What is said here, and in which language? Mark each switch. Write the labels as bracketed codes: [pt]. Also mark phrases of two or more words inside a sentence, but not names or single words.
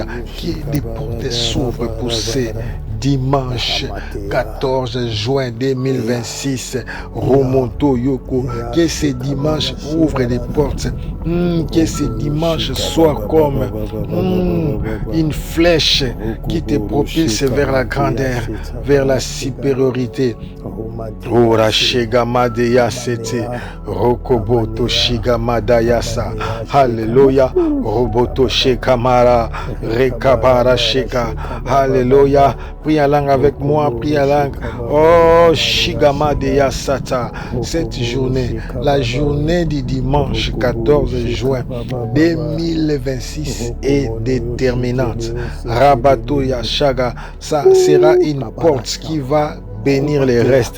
[fr] Que des portes s'ouvrent pour ces dimanche 14 juin 2026, Romonto Yoko, que ce dimanche ouvre des portes, que ce dimanche soit comme une flèche qui te propulse vers la grandeur, vers la supériorité. Ora Shigamadaya Sete, Rokoboto Shigamadayasa, Alléluia, Roboto Shekamara, Rekabara Sheka, Alléluia. Prie en langue avec moi, prie en langue. Oh, Shigamadaya Sata, cette journée, la journée du dimanche 14 juin 2026 est déterminante. Rabato Yashaga, ça sera une porte qui va bénir les restes.